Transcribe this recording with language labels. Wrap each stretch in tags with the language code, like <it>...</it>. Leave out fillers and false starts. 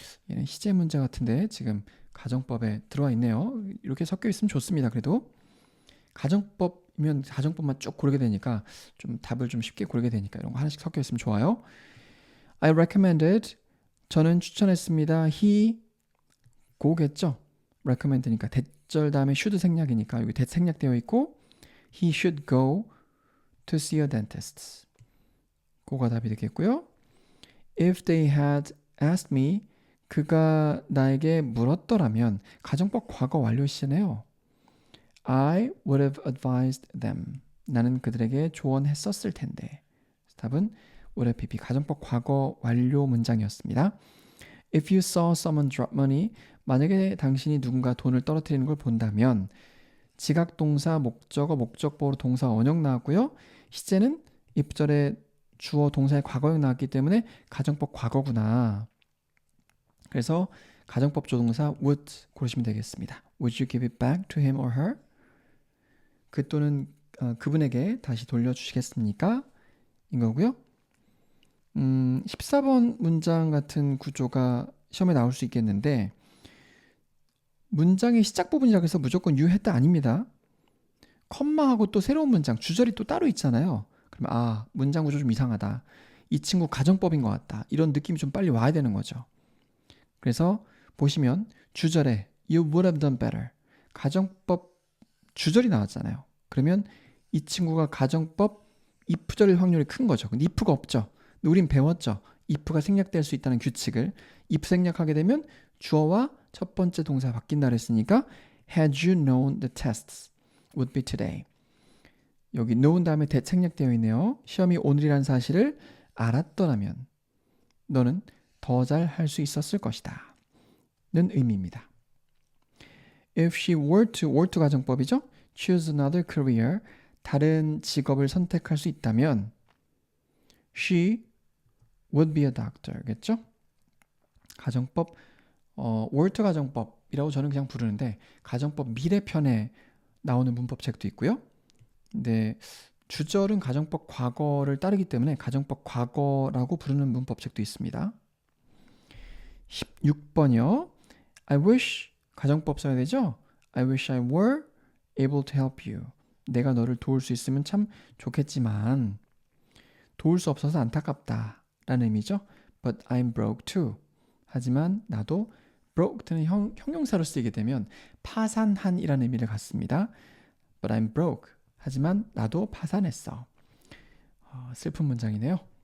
<ko>얘는 시제 문제 같은데 지금 가정법에 들어와 있네요. 이렇게 섞여 있으면 좋습니다. 그래도 가정법이면 가정법만 쭉 고르게 되니까 좀 답을 좀 쉽게 고르게 되니까 이런 거 하나씩 섞여 있으면 좋아요.</ko> <en>I recommended</en> <ko>저는 추천했습니다.</ko> <en>he go겠죠.</en> <ko>recommend니까 대절 다음에 should 생략이니까 여기 that 생략되어 있고</ko> <en>he should go to see a dentist.</en> <ko>그거가 답이 되겠고요.</ko> <en>If they had asked me</en> <ko>그가 나에게 물었더라면 가정법 과거 완료 시제네요.</ko> <en>I would have advised them.</en> <ko>나는 그들에게 조언했었을 텐데. 답은 would have pp 가정법 과거 완료 문장이었습니다.</ko> <en>If you saw someone drop money</en> <ko>만약에 당신이 누군가 돈을 떨어뜨리는 걸 본다면 지각 동사 목적어 목적보로 동사 원형 나왔고요. 시제는 입절에 주어 동사의 과거형 나왔기 때문에 가정법 과거구나. 그래서 가정법 조동사 would 고르시면 되겠습니다.</ko> <en>Would you give it back to him or her?</en> <ko>그 또는 그분에게 다시 돌려주시겠습니까? 인 거고요. 14번 문장 같은 구조가 시험에 나올 수 있겠는데 문장의 시작 부분이라고 해서 무조건 you 했다 아닙니다. 컴마하고 또 새로운 문장, 주절이 또 따로 있잖아요. 그러면 문장 구조 좀 이상하다. 이 친구 가정법인 것 같다. 이런 느낌이 좀 빨리 와야 되는 거죠. 그래서 보시면 주절에</ko> <en>you would have done better.</en> <ko>가정법 주절이 나왔잖아요. 그러면 이 친구가 가정법 if절일 확률이 큰 거죠. 근데 if가 없죠. 근데 우린 배웠죠. if가 생략될 수 있다는 규칙을. if 생략하게 되면 주어와 첫 번째 동사가 바뀐다 그랬으니까</ko> <en>had you known the tests would be today.</en> <ko>여기 known 다음에 that 생략되어 있네요. 시험이 오늘이란 사실을 알았더라면 너는 더 잘 할 수 있었을 것이다. 는 의미입니다.</ko> <en>If she were to 가정법이죠. choose another career.</en> <ko>다른 직업을 선택할 수 있다면</ko> <en>she would be a doctor</en> <ko>겠죠. 가정법 were to 가정법이라고 저는 그냥 부르는데 가정법 미래편에 나오는 문법책도 있고요. 근데 주절은 가정법 과거를 따르기 때문에 가정법 과거라고 부르는 문법책도 있습니다. 16번이요. I wish 가정법 써야 되죠?</ko> <en>I wish I were able to help you.</en> <ko>내가 너를 도울 수 있으면 참 좋겠지만 도울 수 없어서 안타깝다 라는 의미죠.</ko> <en>But I'm broke too.</en> <ko>하지만 나도 broke는 형용사로 쓰이게 되면 파산한이라는 의미를 갖습니다.</ko> <en>But I'm broke.</en> <ko>하지만 나도 파산했어. 슬픈 문장이네요.</ko>